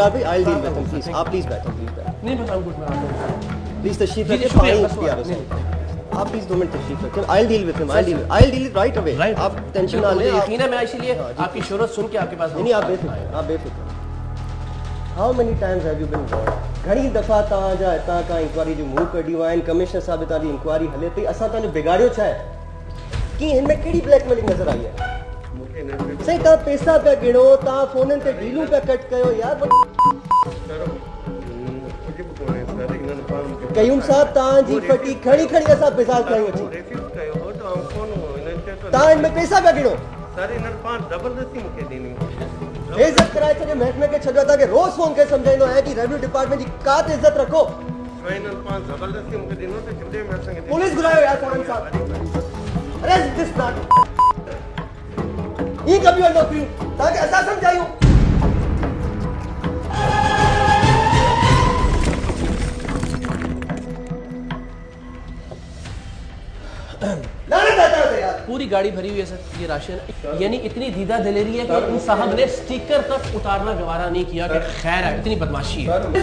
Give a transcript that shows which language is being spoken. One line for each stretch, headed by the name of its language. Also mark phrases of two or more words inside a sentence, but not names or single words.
Urdu: اقرار بھائی
English: I deal with him,
Urdu: پلیز آپ پلیز بیٹھو, نہیں بتاؤں کچھ میں پلیز تشریف जी, रखें। शुक्रिया, फाइन بس ہوا. کیا بس. آپ پلیز 2 منٹ تشریف رکھیں.
English: I deal with him, I deal right away.
Urdu: آپ ٹینشن نہ لیں. یقین ہے میں اسی لیے آپ کی شہرت سن کے آپ کے پاس نہیں آپ بےفکر.
English: How many times have you been warned?
Sindhi: घणी दफ़ा तव्हां जा हितां खां इंक्वायरी जो मुंहुं कढियूं आहिनि, कमिश्नर साहब हितां जी इंक्वायरी हले पई, असां तव्हांजो बिगाड़ियो छा आहे? कीअं हिन में कहिड़ी ब्लैकमेलिंग नज़र आई आहे? साईं तव्हां पैसा पिया गिणो, तव्हां फ़ोननि ते डीलूं पिया कट कयो यार। कयूम साहब तव्हांजी फटी खणी असां बिज़ार कयूं अची, तव्हां हिन में पैसा पिया गिणो। इज़त कराए छॾे महकमे खे छॾियो, तव्हांखे रोज़ फ़ोन करे सम्झाईंदो आहियां कि
English: revenue department
Sindhi: जी का त इज़त रखो। पुलिस घुरायो यार फौरन साहब। अरे
English: this not
Sindhi: ये कभी और नौकरी तव्हांखे असां सम्झायूं।
Urdu: پوری گاڑی بھری ہوئی ہے سر یہ راشن، یعنی اتنی دیدہ دلیری ہے کہ ان صاحب نے اسٹیکر تک اتارنا گوارا نہیں کیا کہ خیر ہے، اتنی بدمعاشی ہے.